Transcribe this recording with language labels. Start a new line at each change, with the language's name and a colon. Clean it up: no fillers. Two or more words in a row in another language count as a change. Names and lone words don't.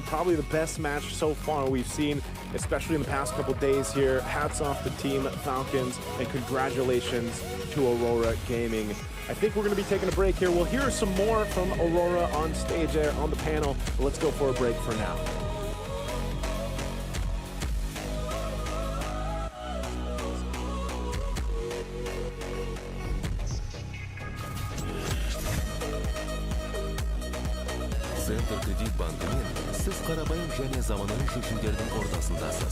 English: Probably the best match so far we've seen, especially in the past couple days here. Hats off to Team Falcons, and congratulations to Aurora Gaming. I think we're going to be taking a break here. We'll hear some more from Aurora on stage there on the panel. Let's go for a break for now.
Kazakh: Центр кредит банкымен сіз қарапайым және заманауи шешімдердің ортасындасыз.